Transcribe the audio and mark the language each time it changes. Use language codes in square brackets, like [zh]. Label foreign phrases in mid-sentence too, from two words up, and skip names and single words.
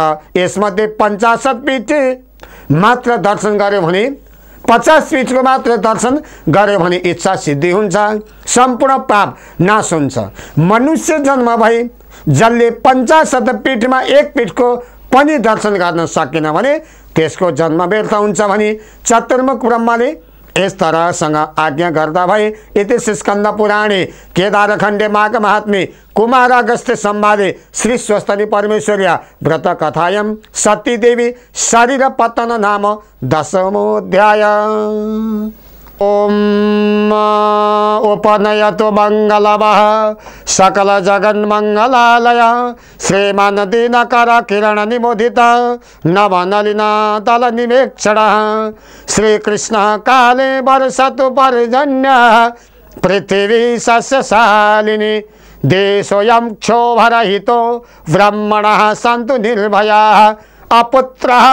[ne] यसमध्ये 50 पीठ मात्र दर्शन गर्यो भने 50 पीठको मात्र दर्शन गर्यो भने इच्छा सिद्धि हुन्छ, सम्पूर्ण पाप नाश हुन्छ। मनुष्य जन्म भई जसले 50 पीठमा एक पीठको पनि दर्शन गर्न सकेन भने त्यसको जन्म व्यर्थ हुन्छ भनी चतुर्मुख ब्रह्माले यस तरहसँग आज्ञा गर्दा भए। [sa] इति स्कन्द पुराणे केदारखण्डे माघ महात्म्ये कुमारागस्त्य संवादे श्री स्वस्तिनी परमेश्वर्या व्रत कथायां सती देवी शरीर पतन नाम दशमोऽध्याय। ओम उपनयतु मंगलवः सकल जगन्मंगलालय श्रीमान दीनकर किरण निमोदित नवनलिना तल निवेक्षण श्रीकृष्ण काले वर्षतु पर्जन्य पृथिवी सस्यशालिनी देशोऽयं क्षोभरहितो ब्रह्मणः सन्तु निर्भयाः अपुत्रः